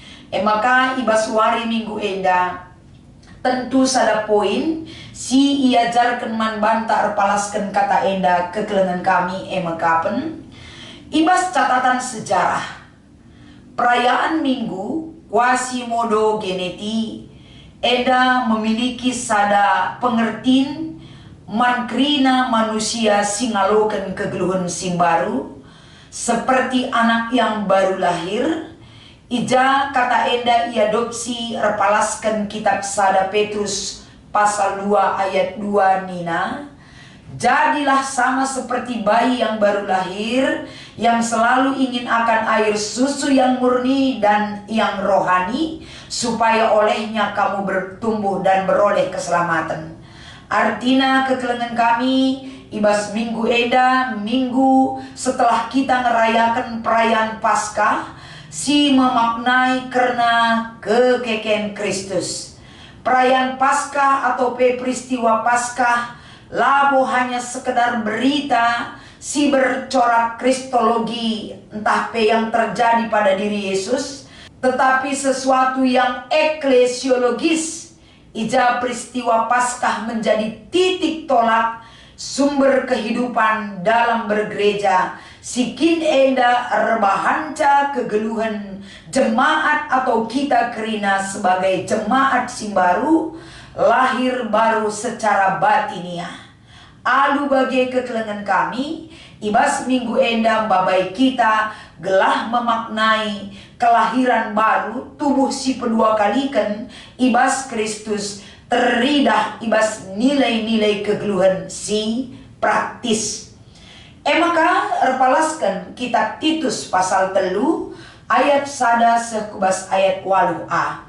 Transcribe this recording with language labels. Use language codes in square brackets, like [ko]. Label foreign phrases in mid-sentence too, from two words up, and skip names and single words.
[btx] Maka ibas wari minggu enda tentu sada poin si iajarkan man banta erpalaskan kata enda kekelengan kami emakapen. Ibas [id] catatan sejarah perayaan minggu [btx] Quasimodo geneti eda memiliki sada pengertian mankrina manusia singaloken kegeluhan sing baru [id] seperti anak yang baru lahir. [btx] Ija kata enda iadopsi repalaskan kitab sada Petrus pasal 2 ayat 2 nina. [id] Jadilah sama seperti bayi yang baru lahir, yang selalu ingin akan air susu yang murni dan yang rohani, supaya olehnya kamu bertumbuh dan beroleh keselamatan. [btx] Artinya kekelengan kami, ibas minggu eda, [id] minggu setelah kita ngerayakan perayaan Paskah, [btx] si memaknai karena kekeken Kristus. [id] Perayaan Paskah atau peristiwa Paskah labo hanya sekedar berita si bercorak kristologi, entah yang terjadi pada diri Yesus, tetapi sesuatu yang eklesiologis. Ija peristiwa Paskah menjadi titik tolak sumber kehidupan dalam bergereja. [btx] Sikin enda rebahanca kegeluhan jemaat atau kita kerina sebagai jemaat sing baru, [id] lahir baru secara batiniah. [btx] Alu bagi kekelengan kami, ibas minggu enda babai kita gelah [id] memaknai kelahiran baru [btx] tubuh si pedua kalikan ibas Kristus teridah ibas nilai-nilai kegeluhan si praktis. Maka repalaskan kitab Titus pasal 3 ayat sada sekubas ayat 8a.